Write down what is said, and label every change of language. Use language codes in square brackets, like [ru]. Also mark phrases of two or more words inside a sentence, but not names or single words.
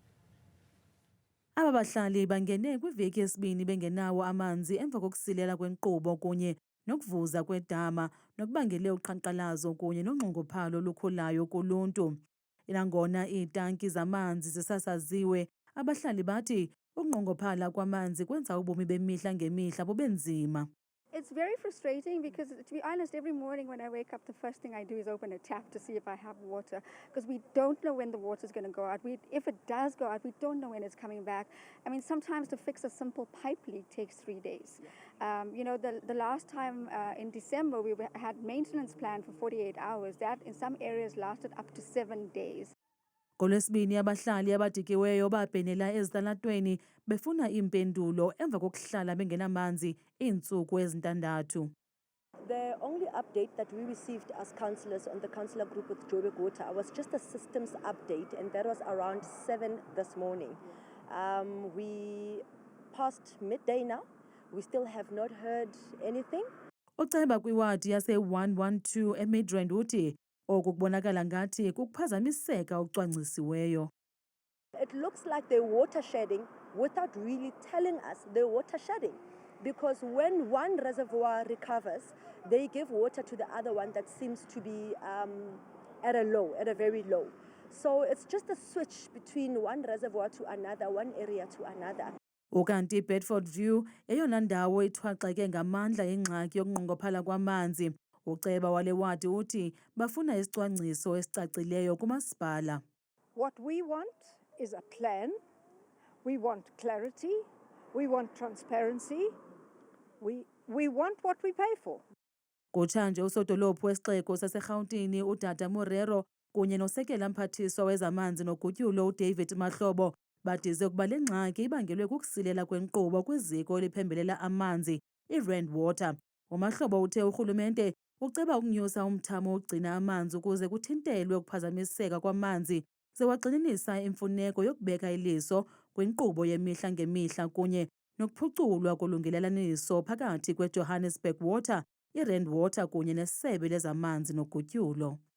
[xh] Aba bahlali bangene kwiveki yesibini bengenawo amanzi emva kokusilela kwenkqubo kunye nokuvuza kwedama nokubangele uqhankqalazo kunye nonxunguphalo olukhulayo kuluntu. Nangona iitanki zamanzi zisasaziwe, abahlali bathi ukunqongophala kwamanzi kwenza ubomi bemihla ngemihla bube nzima. [en] It's very frustrating because, to be honest, every morning when I wake up, the first thing I do is open a tap to see if I have water, because we don't know when the water is going to go out. If it does go out, we don't know when it's coming back. I mean, sometimes to fix a simple pipe leak takes 3 days. You know, the last time in December, we had maintenance plan for 48 hours. That in some areas lasted up to 7 days. [xh] Ngolwesibini abahlali abadikiweyo babhenela ezitalatweni befuna impendulo emva kokuhlala bengenamanzi iintsuku ezintandathu. [en] The only update that we received as councillors on the councillor group with Joburg Water was just a systems update, and that was around 7 this morning. We passed midday now. We still have not heard anything. [xh] Uceba kwiwadi yase-112 eMidrand uthi oku kubonakala ngathi kukuphazamiseka okucwangcisiweyo. [en] It looks like they're water shedding without really telling us they're water shedding, because when one reservoir recovers, they give water to the other one that seems to be at a very low. So it's just a switch between one reservoir to another, one area to another. [xh] Ukanti Bedford View eyona ndawo ithwaxeke ngamandla ingxaki yokunqongophala kwamanzi. Uceba wale wadi uthi bafuna isicwangciso esicacileyo kumasipala. [en] What we want is a plan. We want clarity. We want transparency. We want what we pay for. [xh] Kutshanje usodolophu wesixeko saseRhawutini uDada Morero kunye nosekela mphathiswa wezamanzi nogutyulo uDavid Mahlobo badize ukuba le ngxaki ibangelwe kukusilela kwenkqubo kwiziko eliphembelela amanzi iRand Water. uMahlobo uthe urhulumente uceba ukunyusa umthamo wokugcina amanzi ukuze kuthintelwe ukuphazamiseka kwamanzi sewagxininisa imfuneko yokubeka iliso kwinkqubo yemihla ngemihla kunye nokuphuculwa kolungelelaniso phakathi kweJohannesburg Water, iRand Water kunye nesebe lezamanzi nogutyulo.